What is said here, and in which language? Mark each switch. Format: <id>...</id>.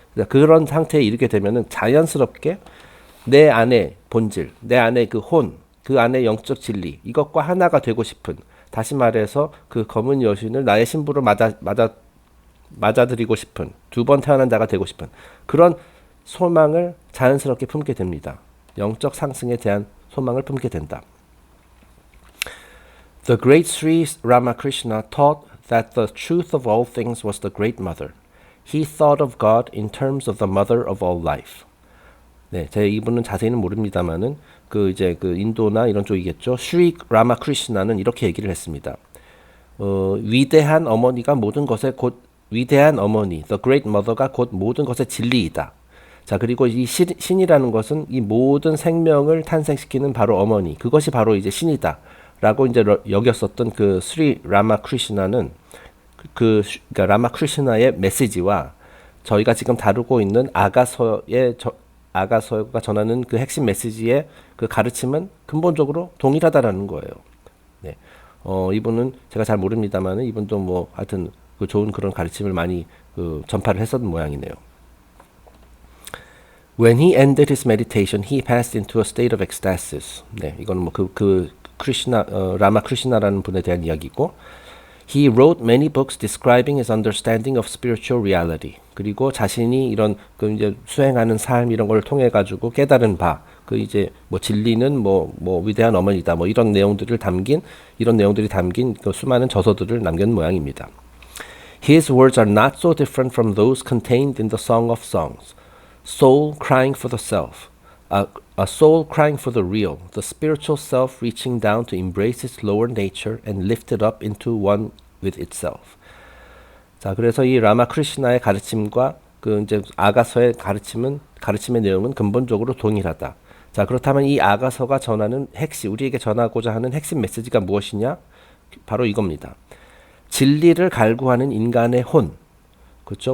<ko>그런 상태에 이르게 되면은 자연스럽게 내 안의 본질, 내 안의 그 혼, 그 안의 영적 진리, 이것과 하나가 되고 싶은, 다시 말해서 그 검은 여신을 나의 신부로 맞아들이고 싶은, 두 번 태어난 자가 되고 싶은 그런 소망을 자연스럽게 품게 됩니다. 영적 상승에 대한 소망을 품게 된다.</ko> <en>The great Sri Ramakrishna taught that the truth of all things was the Great Mother. He thought of God in terms of the mother of all life.</en> <ko>네, 제 이분은 자세히는 모릅니다만은 그 이제 그 인도나 이런 쪽이겠죠. 슈리 라마크리시나는 이렇게 얘기를 했습니다. 위대한 어머니가 모든 것의 위대한 어머니, the great mother가 곧 모든 것의 진리이다. 자, 그리고 이 신이라는 것은 이 모든 생명을 탄생시키는 바로 어머니, 그것이 바로 이제 신이다라고 이제 여겼었던 그 스리 라마크리시나는 그러니까 라마크리시나의 메시지와 저희가 지금 다루고 있는 아가서가 전하는 그 핵심 메시지의 그 가르침은 근본적으로 동일하다라는 거예요. 네. 이분은 제가 잘 모릅니다만은 이분도 뭐 하여튼 그 좋은 그런 가르침을 많이 그 전파를 했었던 모양이네요.</ko> <en>When he ended his meditation, he passed into a state of ecstasis.</en> <ko>네, 이거는 뭐 라마크리시나라는 분에 대한 이야기고.</ko> <en>He wrote many books describing his understanding of spiritual reality.</en> <ko>그리고 자신이 이런 그 이제 수행하는 삶 이런 걸 통해 가지고 깨달은 바, 그 이제 뭐 진리는 뭐 위대한 어머니다, 뭐 이런 내용들이 담긴 그 수많은 저서들을 남긴 모양입니다.</ko> <en>His words are not so different from those contained in the Song of Songs. Soul crying for the self. A soul crying for the real, the spiritual self reaching down to embrace its lower nature and lift it up into one with itself.</en> <ko>자, 그래서 이 라마크리시나의 가르침과 그 이제 아가서의 가르침의 내용은 근본적으로 동일하다. 자, 그렇다면 이 아가서가 전하는 우리에게 전하고자 하는 핵심 메시지가 무엇이냐? 바로 이겁니다. 진리를 갈구하는 인간의 혼. 그렇죠?</ko>